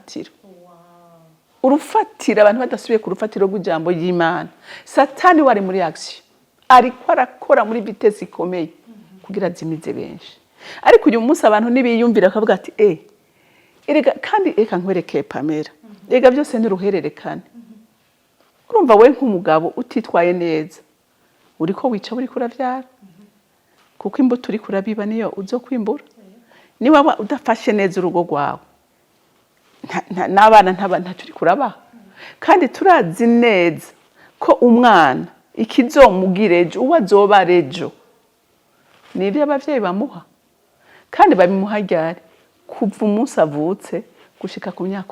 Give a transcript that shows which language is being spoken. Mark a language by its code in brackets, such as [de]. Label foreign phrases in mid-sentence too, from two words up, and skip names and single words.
[rn] urufatiro abantu badasubiye ku rufatiro rw'ijambo y'Imana satani wari muri action ariko arakora muri vitesse ikomeye kugira azimize benshi ariko uyu munsi abantu nibiyumvira akavuga ati erega kandi reka nkwereke Pamela erega byose n'uruhererekane urumva we nk'umugabo utitwaye neza uriko wica uri kuravyara kuko imbuto uri kurabiba niyo uzo kwimbura niba udafashe neza urugo rwawe n'abana ntacyo uri kurabaha kandi turazi neza ko umwana ikizomugire ejo uwo azoba ejo nibyo abavyeyi bamuha kandi babimuha ryari kuva umunsi avutse gushika ku myaka